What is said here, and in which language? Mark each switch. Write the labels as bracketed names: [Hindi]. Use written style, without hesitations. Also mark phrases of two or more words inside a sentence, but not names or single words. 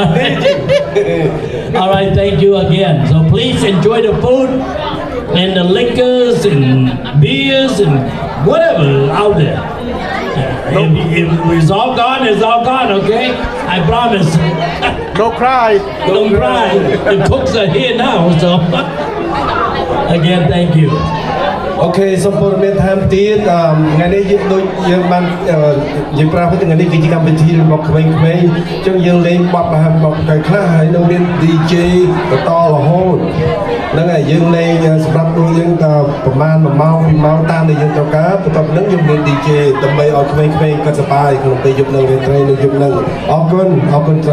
[English] All right, thank you again. So please enjoy the food and the liquors and beers and whatever out there. If it's all gone, it's all gone, okay? I promise. Don't cry. Don't cry. The cooks are here now, so again, thank you. [Khmer] អូខេសូមព័ត៌មានថែមទៀតថ្ងៃនេះយើងដូចយើងបានយើងប្រាប់ថាថ្ងៃនេះគឺជាកម្មវិធីរបស់ក្មេងៗអញ្ចឹងយើងលេងបទប្រហែលបទខ្លះហើយនឹងមាន DJ បន្តរហូតហ្នឹងហើយយើងលេងសម្រាប់ដូចយើងតប្រហែល1ម៉ោង2ម៉ោងតាមដែលយើងត្រូវការបន្ទាប់ហ្នឹងយើងមាន DJ ដើម្បីឲ្យក្មេងៗគាត់សប្បាយក្នុងពេលយប់នឹងរាត្រីនៅយប់ហ្នឹងអរគុណច្រើន